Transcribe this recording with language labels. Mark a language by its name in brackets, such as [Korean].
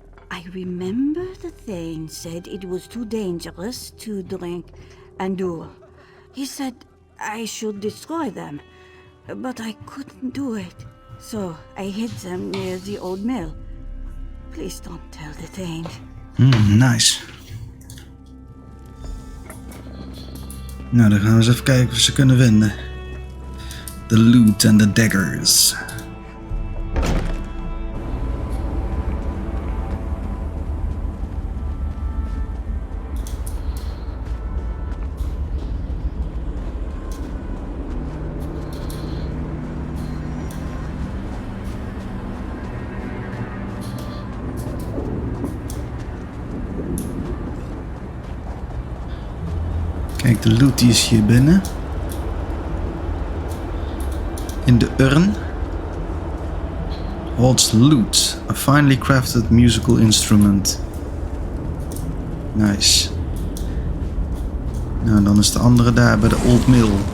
[English] I remember the Thane said it was too dangerous to drink and duel. He said I should destroy them, but I couldn't do it. So I hid them near the old mill. Please don't tell the Thane. Nice. [Dutch] Nou, dan gaan we eens even kijken of we ze kunnen vinden. [English] The loot and the daggers. [Dutch] Kijk, de loot die is hier binnen. [English] In de urn holds lute, a finely crafted musical instrument. Nice. [Dutch] Nou, dan is de andere daar bij de Old Mill.